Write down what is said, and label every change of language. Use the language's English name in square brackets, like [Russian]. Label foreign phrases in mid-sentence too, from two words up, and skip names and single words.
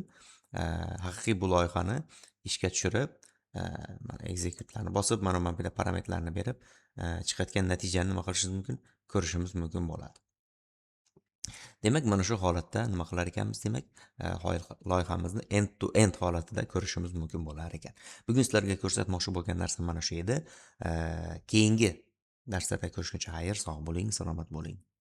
[Uzbek] Haqiqiy bu loyihani ishga tushirib, mana execute'larni bosib, mana bu yerda parametrlarni berib, chiqayotgan natijani nima qilishingiz mumkin? Ko'rishimiz mumkin bo'ladi. Demak, mana shu holatda nima qilar ekanmiz, demak, loyihamizni [English] end to end [Uzbek] holatida ko'rishimiz mumkin bo'lar ekan. Bugun sizlarga ko'rsatmoqchi bo'lgan narsa mana shu edi. Keyingi darslarda ko'rishguncha xayr, sog' bo'ling, salomat bo'ling.